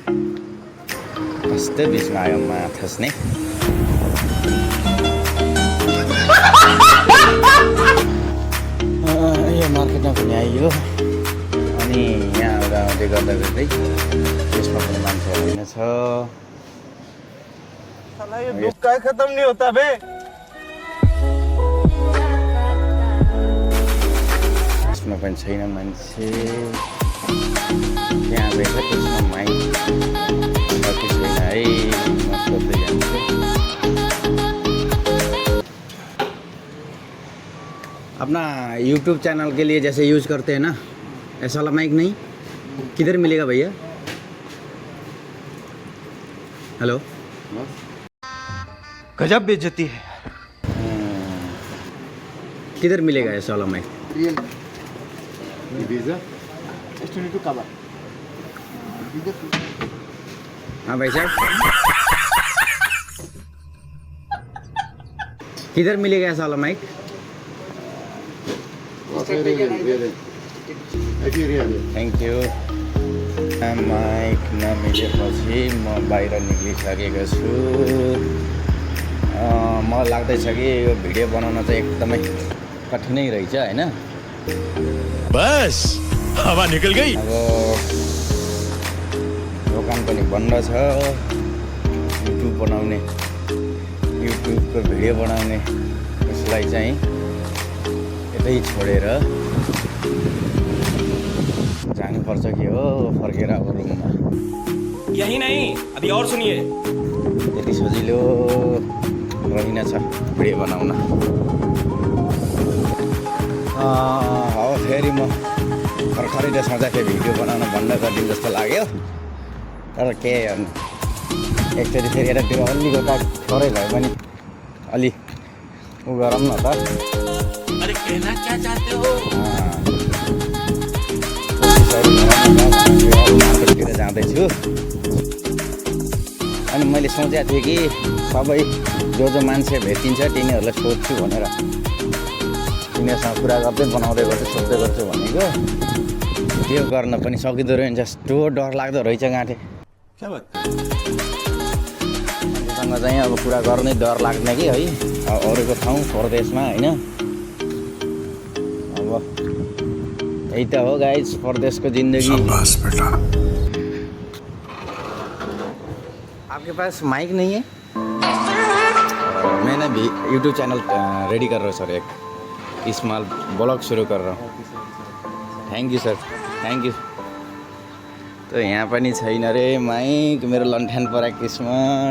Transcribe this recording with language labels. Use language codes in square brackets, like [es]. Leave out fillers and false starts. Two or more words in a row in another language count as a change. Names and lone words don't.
[ne] यस्तै बिचमा आयो माथस्ने। यो मार्केटमा पनि आइयो। अनि यहाँ आउँदै गर्दै त्यसमा पनि मान्छेहरू होइन छ। [hi] खत्म नहीं होता बे। [ne] त्यसमा पनि छैन मान्छे। त्यहाँ रहेछ त्यसमा माइक छैन है। म सोध्दै जान्छु। [hi] अपना YouTube चैनल के लिए जैसे यूज़ करते हैं ना, ऐसा वाला माइक नहीं किधर मिलेगा भैया? हेलो, गजब बेइज्जती है। किधर मिलेगा ऐसा वाला माइक? हाँ भाई साहब, किधर मिलेगा ऐसा वाला माइक? [en] Thank you. [ne] माइक नमिलेपछि म बाहिर निक्लिसकेको छु। मलाई लाग्दैछ कि यो भिडियो बनाउन चाहिँ एकदमै कठिनै रहेछ होइन। [hi] बस हवा निकल गई। [ne] अब दोकान पनि बन्द छ। युट्युब बनाउने, युट्युबको भिडियो बनाउने उसलाई चाहिँ यतै छोडेर जानुपर्छ कि हो फर्केर अब रुममा। [hi] यही नहीं, अभी और सुनिए। [ne] त्यति सजिलो रहेनछ भिडियो बनाउन। अब फेरि म भर्खरै त्यसमा चाहिँ भिडियो बनाउन बन्द गरिदिउँ जस्तो लाग्यो। तर के गर्नु, एकचोटि फेरि यतातिर अलिकता थोरै भए पनि अलि उ गरौँ न त। [hi] अरे कहना क्या चाहते हो? [ne] मार्केटतिर जाँदैछु अनि मैले सोचेको थिएँ कि सबै जो मान्छे भेटिन्छ तिनीहरूलाई सोध्छु भनेर, तिनीहरूसँग कुरा गर्दै बनाउँदै गर्छु सोध्दै गर्छु भनेको। त्यो गर्न पनि सकिँदो रहेछ। यस्तो डर लाग्दो रहेछ गाँठे। [hi] क्या बात? [ne] सँग चाहिँ अब कुरा गर्नै डर लाग्ने कि है, अब अरूको ठाउँ परदेशमा होइन। अब यही त हो गाइस परदेशको जिन्दगी। [hi] आपके पास माइक नहीं है? मैं ना भी [en] YouTube channel [hi] रेडी कर रहा हूँ सर, एक [en] small blog [hi] शुरू कर रहा हूँ। [en] Thank you sir, thank you. [ne] तो यहाँ पनि छैन रे माइक, मेरो लन्ठन परा किस्मत।